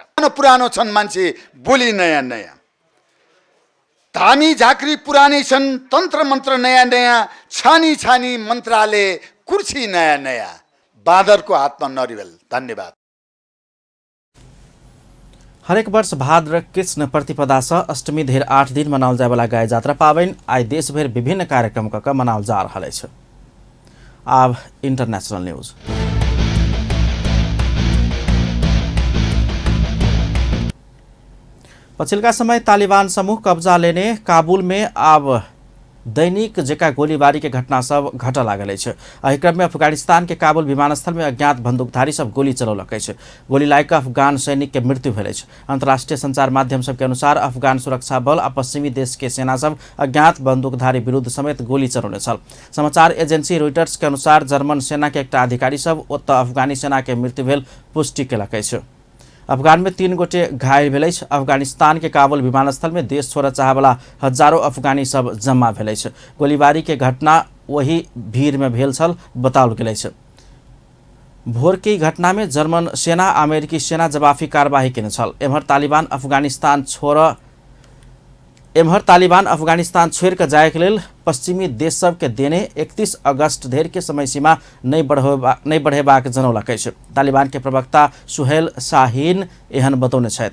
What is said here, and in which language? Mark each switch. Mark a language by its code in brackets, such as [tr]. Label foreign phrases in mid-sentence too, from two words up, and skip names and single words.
[ne] पुरानो छन् मान्छे, बोली नयाँ नयाँ, धामी झाँक्री पुरानै छन्, तन्त्र मन्त्र नयाँ नयाँ, छानी छानी मन्त्रालय कुर्सी नयाँ नयाँ, बाँदरको हातमा नरिवल। धन्यवाद। [mai] हरेक वर्ष भाद्र कृष्ण प्रतिपदा सह अष्टमी धेर 8 दिन मनाओल जाए वाला गाय जात्रा पाबनि आई देशभर विभिन्न कार्यक्रम कऽ मनाओल जा रहल अछि। आब [en] international news. [mai] पछिल्का समय तालिबान समूह कब्जा लेने काबुल में अब दैनिक जेका गोलीबारी के घटना सब घट लागल अछि। एहि क्रम में अफगानिस्तान के काबुल विमानस्थल में अज्ञात बंदूकधारी सब गोली चलौलक अछि। गोली लाग अफगान सैनिक के मृत्यु भेल अछि। अंतर्राष्ट्रीय संचार माध्यम सब के अनुसार अफगान सुरक्षा बल आ पश्चिमी देश के सेना सब अज्ञात बंदूकधारी विरुद्ध समेत गोली चलौने छल। समाचार एजेंसी रॉयटर्स के अनुसार जर्मन सेना के एकटा अधिकारी सब ओतऽ अफगानी सेना के मृत्यु भेल पुष्टि केलक अछि। अफगान में 3 गोटे घायल भेल अछि। अफगानिस्तान के काबुल विमानस्थल में देश छोड़ऽ चाहवाला हजारों अफगानी सब जमा भेल अछि। गोलीबारी के घटना वही भीड़ में भेल छल बताओल गेल अछि। भोर के घटना में जर्मन सेना अमेरिकी सेना जवाबी कार्यवाही केने छल। एम्हर तालिबान अफगानिस्तान छोड़ के जाए के लेल पश्चिमी देश सब के देने 31 अगस्त धरि के समय सीमा नहीं बढ़ेबाक जनौलक अछि। तालिबान के प्रवक्ता सुहेल शाहीन एहन बतौने छथि।